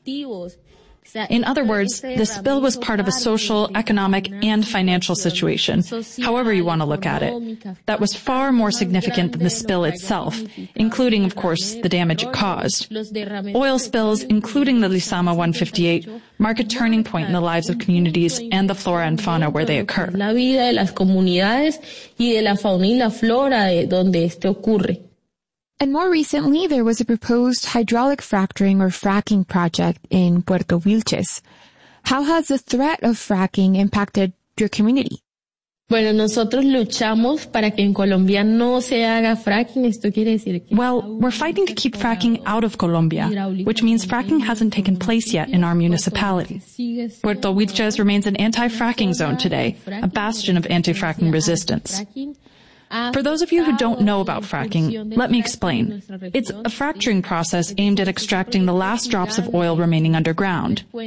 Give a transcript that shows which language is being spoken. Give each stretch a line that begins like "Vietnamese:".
English: In other words, the spill was part of a social, economic, and financial situation, however you want to look at it, that was far more significant than the spill itself, including, of course, the damage it caused. Oil spills, including the Lezama 158, mark a turning point in the lives of communities and the flora and fauna where they occur.
Spanish: La vida de las comunidades y de la fauna y la flora donde esto ocurre.
English: And more recently, there was a proposed hydraulic fracturing or fracking project in Puerto Wilches. How has the threat of fracking impacted your community?
Spanish: Bueno, nosotros luchamos para que en Colombia no se haga fracking. Esto quiere decir que...
English: Well, we're fighting to keep fracking out of Colombia, which means fracking hasn't taken place yet in our municipality. Puerto Wilches remains an anti-fracking zone today, a bastion of anti-fracking resistance. For those of you who don't know about fracking, let me explain. It's a fracturing process aimed at extracting the last drops of oil remaining underground.